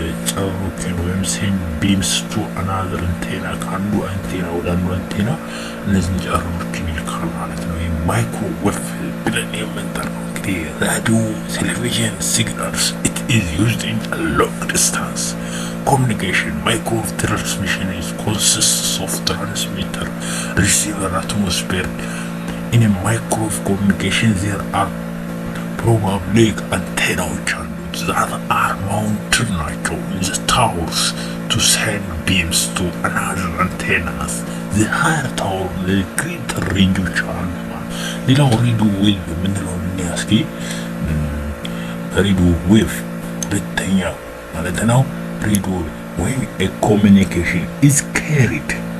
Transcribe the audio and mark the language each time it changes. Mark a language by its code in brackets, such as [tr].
[am] ጨረሮችን ወይም [en] ሴንድ ቢምስ ቱ አናዘር አንቴና [am] ከአንዱ አንቴና ወደ አንዱ አንቴና እነዚህ ጨረሮችን ይልካል ማለት ነው። ማይክሮዌቭ ብለን የምንጠራው እንግዲህ [en] ራዲዮ ቴሌቪዥን ሲግናልስ ኢት ኢዝ ዩዝድ ኢን ሎንግ ዲስታንስ communication. Microwave transmission is consists of transmitter, receiver, atmosphere. In a microwave communication, there are [am] ፕሮባብሊ አንቴናዎች አሉት [en] that are mounted ናቸው in the towers to send beams to another antennas. the higher tower greater range [am] አሉ። ሌላው ሬዲዮ ዌቭ የምንለው እስኪ ሬዲዮ ዌቭ ሁለተኛ ማለት ነው። ሬዲዮ [en] when a communication is carried